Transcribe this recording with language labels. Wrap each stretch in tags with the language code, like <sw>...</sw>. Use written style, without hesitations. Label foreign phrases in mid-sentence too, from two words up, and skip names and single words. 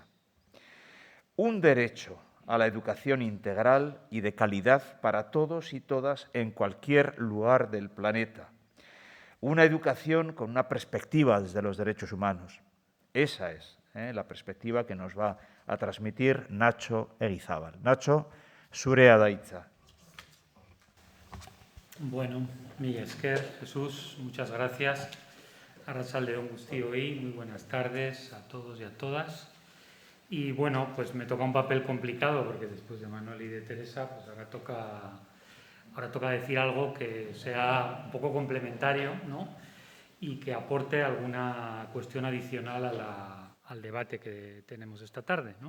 <es>Un derecho a la educación integral y de calidad para todos y todas en cualquier lugar del planeta. Una educación con una perspectiva desde los derechos humanos. Esa es la perspectiva que nos va a transmitir Nacho Eguizábal.</es> <eu>Nacho, zurea da hitza. Bueno, mila esker,</eu> <es>Jesús, muchas gracias.</es> <eu>Arratsalde on guztioi,</eu> <es>muy buenas tardes a todos y a todas. Y bueno, pues me toca un papel complicado porque después de Manuel y de Teresa, pues ahora toca decir algo que sea un poco complementario, ¿no? Y que aporte alguna cuestión adicional al debate que tenemos esta tarde, ¿no?</es>